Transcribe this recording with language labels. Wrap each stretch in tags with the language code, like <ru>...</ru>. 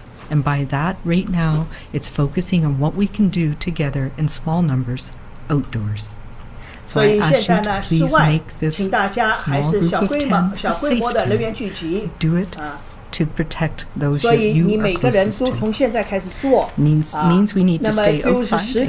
<en>And by that, right now, it's focusing on what we can do together in small numbers outdoors.</en> <zh>所以现在呢，室外请大家还是小规模的人员聚集。</zh> <en>To protect those</en> <zh>所以你每个人都从现在开始做</zh> <en>means we need to stay outside and continue with our safety precautions.</en>